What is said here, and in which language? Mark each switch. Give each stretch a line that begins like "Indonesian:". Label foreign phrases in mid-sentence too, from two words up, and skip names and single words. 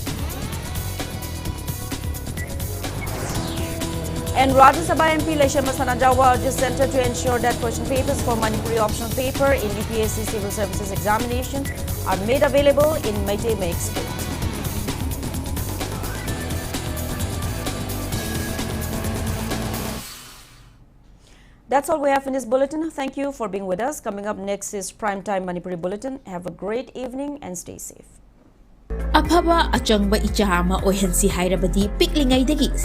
English: And Rajya Sabha MP Leshema Sanajawa urges Centre to ensure that question papers for Manipuri optional paper in UPSC Civil Services examination are made available in Meitei May state. That's all we have in this bulletin. Thank you for being with us. Coming up next is Primetime Manipuri Bulletin. Have a great evening and stay safe.
Manipuri: Aphaba achangba ichahama ohensi hairabadi piklingai degi